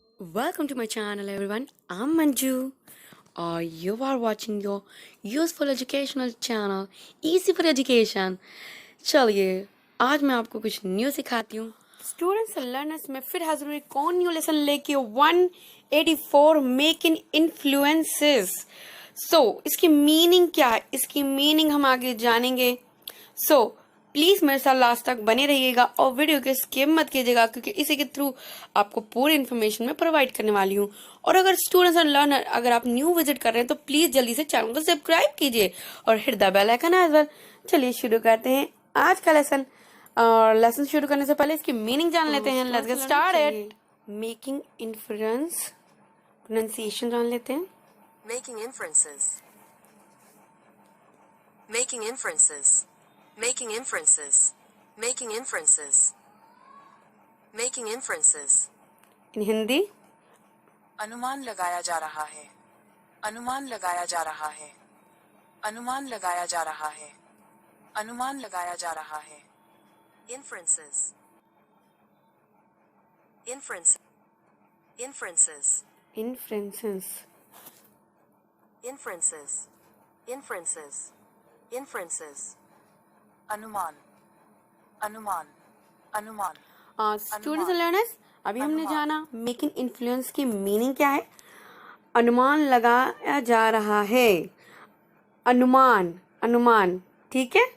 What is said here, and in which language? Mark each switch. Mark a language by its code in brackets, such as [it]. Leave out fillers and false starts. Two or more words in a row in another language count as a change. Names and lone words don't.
[en] Welcome to my channel, everyone. I'm Manju. You are watching your useful educational channel, Easy for Education. [hi] चलिए आज मैं आपको कुछ न्यू सिखाती हूँ. [en] students and learners [hi] में फिर हाजिर हुई कौन [en] new lesson [hi] लेके 184 [en] making influences. [hi] इसकी मीनिंग क्या है, इसकी मीनिंग हम आगे जानेंगे. प्लीज मेरे साथ लास्ट तक बने रहिएगा और वीडियो के स्किप मत कीजिएगा, क्योंकि इसी के थ्रू आपको पूरी इन्फॉर्मेशन मैं प्रोवाइड करने वाली हूँ. और अगर [en] students and learner [hi] अगर आप [en] new visit [hi] कर रहे हैं तो प्लीज जल्दी से चैनल को सब्सक्राइब कीजिए और [en] hit the bell icon as well. [hi] चलिए शुरू करते हैं आज का लेसन. और लेसन शुरू करने से पहले इसकी मीनिंग जान लेते हैं. [en] let's get started. making influence, [hi] प्रोनाउंसिएशन जान लेते हैं. [en] Making inferences. Making inferences. Making inferences. Making inferences. Making inferences. in Hindi. [hi] अनुमान लगाया जा रहा है. अनुमान लगाया जा रहा है. अनुमान लगाया जा रहा है. अनुमान लगाया जा रहा है. [en] Inferences. Inference. Inferences. Inferences. Inferences. Inferences. Inferences. [hi] अनुमान. अनुमान. अनुमान. [en] students and learners, [hi] अभी हमने जाना [en] making influence [hi] की मीनिंग क्या है. अनुमान लगाया जा रहा है. अनुमान, अनुमान. ठीक है.